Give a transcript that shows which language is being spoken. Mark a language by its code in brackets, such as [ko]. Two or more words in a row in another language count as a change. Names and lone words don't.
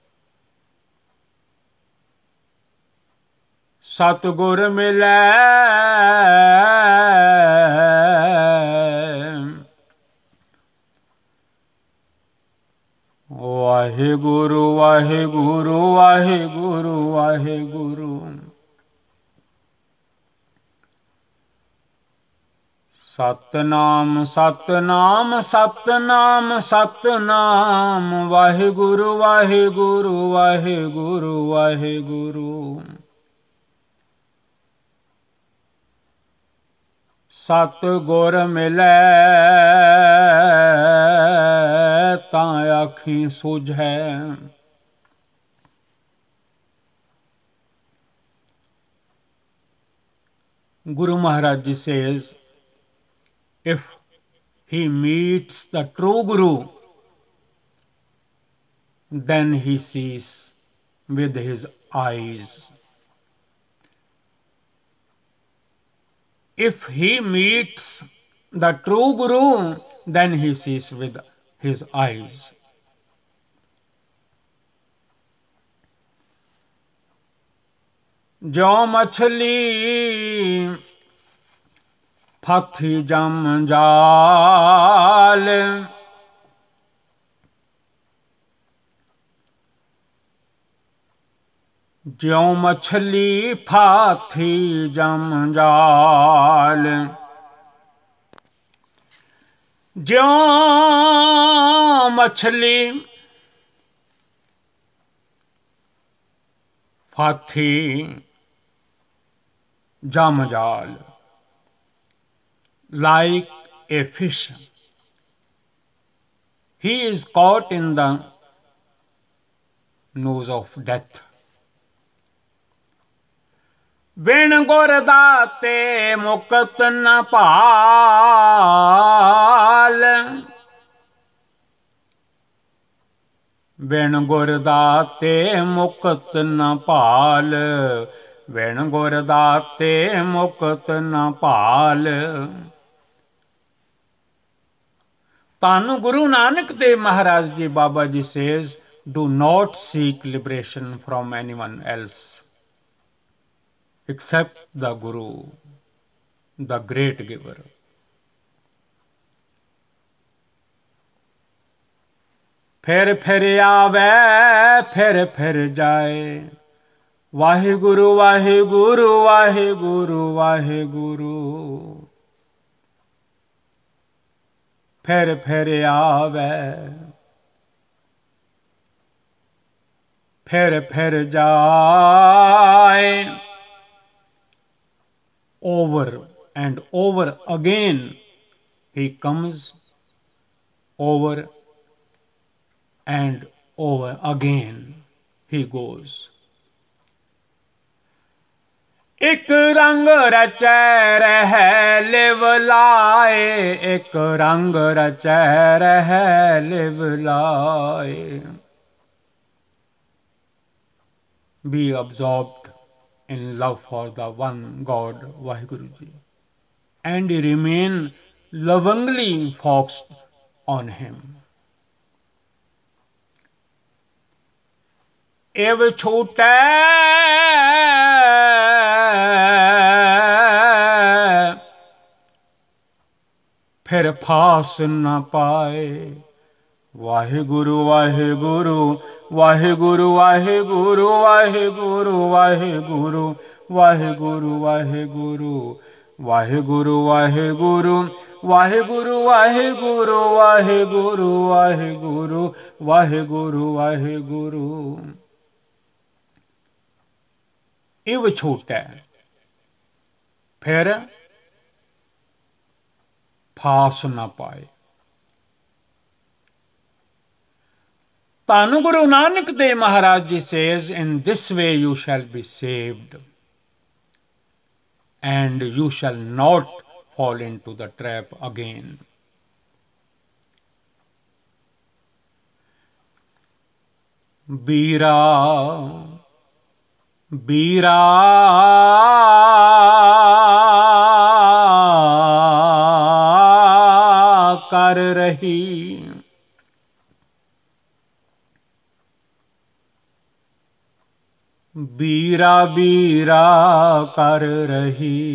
[pa] ਸਤਿਗੁਰ ਮਿਲੈ ਵਾਹਿਗੁਰੂ, ਵਾਹਿਗੁਰੂ, ਵਾਹਿਗੁਰੂ, ਵਾਹਿਗੁਰੂ। ਸਤਿਨਾਮ ਸਤਿਨਾਮ ਸਤਿਨਾਮ ਸਤਿਨਾਮ, ਵਾਹਿਗੁਰੂ, ਵਾਹਿਗੁਰੂ, ਵਾਹਿਗੁਰੂ, ਵਾਹਿਗੁਰੂ। ਸਤਿਗੁਰ ਮਿਲੈ ਤਾਂ ਅਖੀ ਸੂਝੈ। [en] Guru Maharaj Ji says, if he meets the true Guru, then he sees with his eyes. If he meets the true Guru, then he sees with his eyes. [pa] ਜੋ ਮਛਲੀ ਫਾਥੀ ਜਮ ਜਾਲ, ਜਿਉਂ ਮਛਲੀ ਫਾਥੀ ਜਮ ਜਾਲ, ਜਿਉਂ ਮਛਲੀ ਫਾਥੀ ਜਮ ਜਾਲ, [en] like a fish, he is caught in the knows of death. [pa] ਬਿਨ ਗੁਰ ਦਾਤੇ ਮੁਕਤ ਨ ਪਾਲ, ਬਿਨ ਗੁਰ ਦਾਤੇ ਮੁਕਤ ਨ ਪਾਲ, ਬਿਨ ਗੁਰ ਦਾਤੇ ਮੁਕਤ ਨ ਪਾਲ। ਧੰਨ ਗੁਰੂ ਨਾਨਕ ਦੇਵ ਮਹਾਰਾਜ ਜੀ ਬਾਬਾ ਜੀ [en] says, do not seek liberation from anyone else except the Guru, the great giver. [pa] ਫਿਰ ਆਵੈ ਫਿਰ ਜਾਏ, ਵਾਹਿਗੁਰੂ ਵਾਹਿਗੁਰੂ ਵਾਹਿਗੁਰੂ ਵਾਹਿਗੁਰੂ। ਫਿਰ ਆਵੈ ਫਿਰ ਜਾਏ, [en] over and over again he comes, over and over again he goes. [pa] ਏਕ ਰੰਗ ਰਚੈ ਰਹ ਲਿਵ ਲਾਏ, ਏਕ ਰੰਗ ਰਚੈ ਰਹ ਲਿਵ ਲਾਏ। [en] Be absorbed in love for the one God Vaheguru Ji, and remain lovingly focused on him. [pa] ਏਵ ਛੂਟੈ ਫਿਰ ਫਾਸ ਨ पाए, ਵਾਹਿਗੁਰੂ ਵਾਹਿਗੁਰੂ ਵਾਹਿਗੁਰੂ ਵਾਹਿਗੁਰੂ ਵਾਹਿਗੁਰੂ ਵਾਹਿਗੁਰੂ ਵਾਹਿਗੁਰੂ ਵਾਹਿਗੁਰੂ ਵਾਹਿਗੁਰੂ ਵਾਹਿਗੁਰੂ ਵਾਹਿਗੁਰੂ ਵਾਹਿਗੁਰੂ ਵਾਹਿਗੁਰੂ ਵਾਹਿਗੁਰੂ ਵਾਹਿਗੁਰੂ ਵਾਹਿਗੁਰੂ। ਇਵ ਛੂਟੈ ਫਿਰ ਫਾਸ ਨ ਪਾਏ। ਧੰਨ ਗੁਰੂ ਨਾਨਕ ਦੇਵ ਮਹਾਰਾਜ ਜੀ [en] says, in this way you shall be saved and you shall not fall into the trap again. [pa] ਬੀਰਾ ਬੀਰਾ ਕਰ ਰਹੀ, ਬੀਰਾ ਬੀਰਾ ਕਰ ਰਹੀ।